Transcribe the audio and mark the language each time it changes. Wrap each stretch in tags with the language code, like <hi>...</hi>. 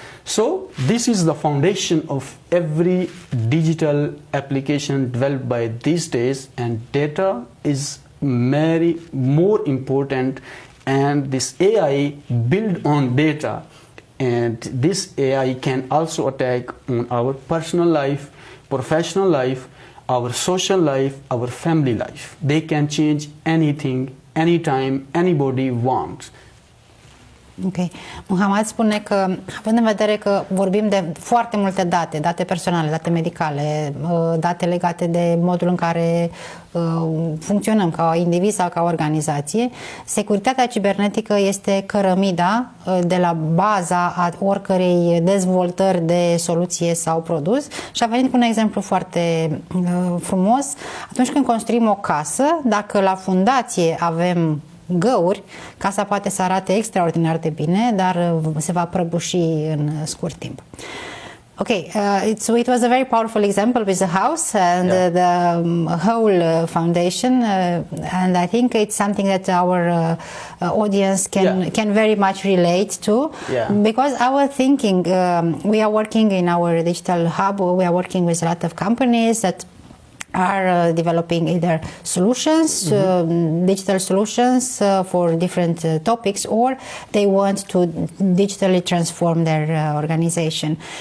<en>So this is the foundation of every digital application developed by these days, and data is very more important, and this AI build on data, and this AI can also attack on our personal life, professional life, our social life, our family life. They can change anything, anytime, anybody wants. Ok.</en> <ro>Muhammad spune că, având în vedere că vorbim de foarte multe date personale, date medicale, date legate de modul în care funcționăm ca individ sau ca organizație, securitatea cibernetică este cărămida de la baza a oricărei dezvoltări de soluție sau produs, și a venit cu un exemplu foarte frumos. Atunci când construim o casă, dacă la fundație avem găuri, casa poate să arate extraordinar de bine, dar se va prăbuși în scurt timp.</ro> <en>Okay, it was a very powerful example with the house and the whole foundation, and I think it's something that our audience can very much relate to, because our thinking, we are working in our digital hub, we are working with a lot of companies that are developing either solutions, digital solutions for different topics, or they want to digitally transform their organization.</en>